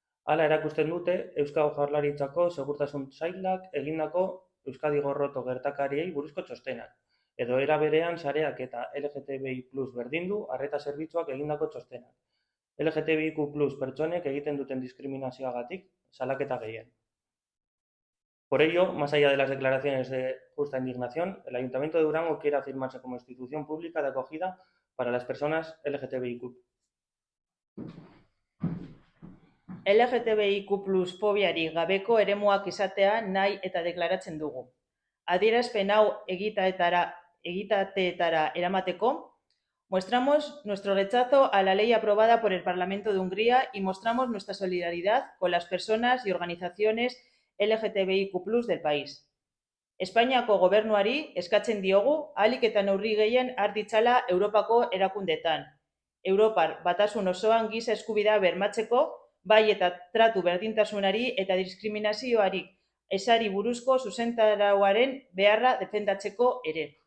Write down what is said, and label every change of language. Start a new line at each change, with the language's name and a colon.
Basque: Hala erakusten dute Euskal Jaurlaritzako Segurtasun Sailak egindako Euskadi Gorroto gertakariei buruzko txostenak, edo era berean sareak eta LGTBI+ berdindu arreta zerbitzuak egindako txostenak. LGTBIQ+ pertsonek egiten duten diskriminazioagatik salaketa gehien.
Spanish: Por ello, más allá de las declaraciones de justa indignación, el Ayuntamiento de Durango quiere afirmarse como institución pública de acogida para las personas LGTBIQ.
Basque: LGTBIQ+ fobiarik gabeko eremuak izatea nahi eta deklaratzen dugu. Adierazpen hau egitateetara eramateko,
Spanish: mostramos nuestro rechazo a la ley aprobada por el Parlamento de Hungría y mostramos nuestra solidaridad con las personas y organizaciones LGTBIQ+ del país.
Basque: Espainiako gobernuari eskatzen diogu ahalik eta neurri gehien har ditzala Europako erakundeetan. Europar batasun osoan giza eskubidea bermatzeko, bai eta tratu berdintasunari eta diskriminazioarik ezari buruzko zuzentarauaren beharra defendatzeko ere.